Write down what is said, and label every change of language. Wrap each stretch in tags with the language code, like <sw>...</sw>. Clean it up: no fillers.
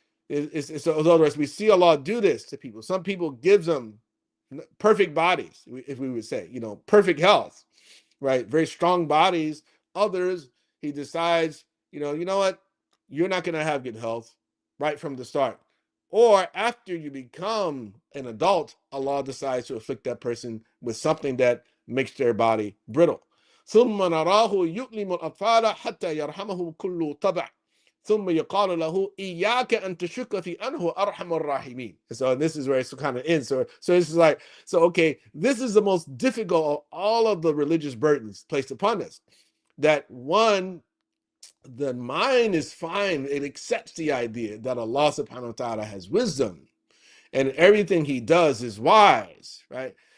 <en>So in other words, we see Allah do this to people. Some people gives them perfect bodies, if we would say, perfect health, right? Very strong bodies. Others, He decides, you know what? You're not going to have good health right from the start. Or after you become an adult, Allah decides to afflict that person with something that makes their body brittle.</en> <ar>ثم نراه يؤلم الأطفال حتى يرحمه كل طبع ثم يقال له إياك أن تشك في أنه أرحم الراحمين.</ar> <en>So this is where it kind of ends. So this is like, okay, this is the most difficult of all of the religious burdens placed upon us. That one, the mind is fine. It accepts the idea that Allah subhanahu wa ta'ala has wisdom and everything He does is wise, right?</en>